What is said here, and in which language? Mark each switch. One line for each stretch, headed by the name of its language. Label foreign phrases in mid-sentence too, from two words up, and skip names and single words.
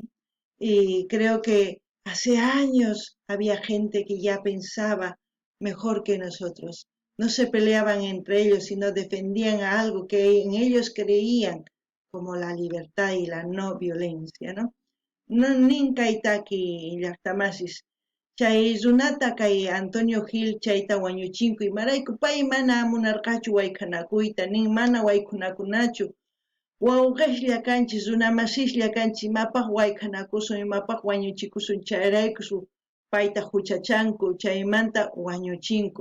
Spanish: Y creo que hace años había gente que ya pensaba mejor que nosotros. No se peleaban entre ellos, sino defendían a algo que en ellos creían, como la libertad y la no violencia, ¿no?
Quechua: No ninka itaki llaqtamasis. Chay runata kay Antonio Gil chayta wañuchinku imarayku pay mana munarqachu wayqanakuyta nin mana waykunakunachu. Wawqishlla kanchis runamasishlla kanchis mapaq wayqanakusun mapaq wañuchikusun chayrayku payta huchachanku chaymanta wañuchinku.